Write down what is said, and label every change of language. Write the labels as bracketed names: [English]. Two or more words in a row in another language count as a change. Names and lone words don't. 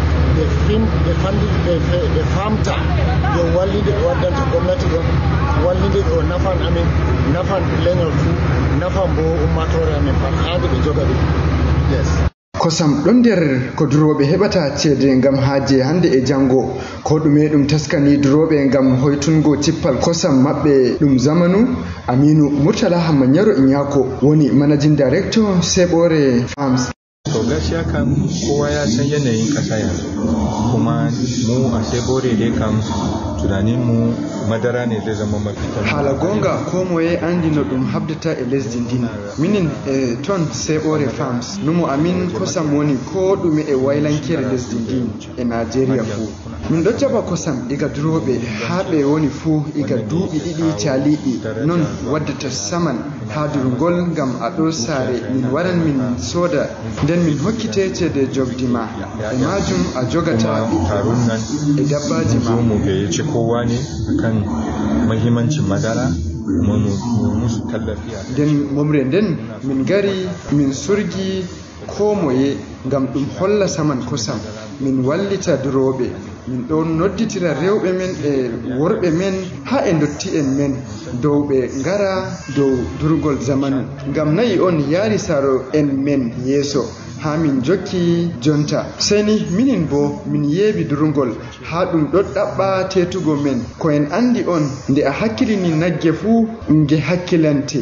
[Fula] ɓe famta dow wallide ɗo waddanta gomnati ɗon wallide ɗo nafan amin nafan leñol fuu nafan bo ummatore amin pat handi ɓe joga ɗum. [English] Yes. [Fula] Kosam ɗon nder ko duroɓe heɓata ceede ngam haaje hande e jango ko ɗume ɗum taskani duroɓe ngam hoytungo cippal kosam maɓɓe ɗum zamanu. Aminu Murtala Hamma Nyaro Inyako woni [English] managing director [Fula] Sebore Farms. [Hausa] To gaskiya kam kowa ya san yanayin ƙasa yanzu kuma mu a Sebore dai kam tunanin mu madara ne zai zama mafita. [Fula] Hala gonga ko moye andi no ɗum habdata e lesdi ndin minin e ton Sebore Farms numo amin kosam woni ko ɗume e waylankere lesdi ndin e Najeriya fuu. Min ɗo jaɓa kosam iga duroɓe ha ɓe woni fuu iga duuɓi ɗiɗi caliɗi non waddata saman ha durgol ngam a ɗo saare min waran min soda nden min hokkite ceede jogdima e majum a jogata e dabbaji ma. [Hausa] Mu gayyaci kowa ne akan mahimmancin madara mu musu tallafi. [Fula] Nden momre nden min gari min surgi ko moye ngam ɗum holla saman kosam min wallita duroɓe min ɗon nodditira rewɓe men e worɓe men ha e dotti en men dow ɓe ngara dow durgol zamanu ngam nayi on yaari saro en men yeeso ha min jokki jonta seni minin bo min yeebi durgol ha ɗum ɗo ɗaɓɓa tetugo men ko en andi on nde a hakkilini nagge fuu nge hakkilante.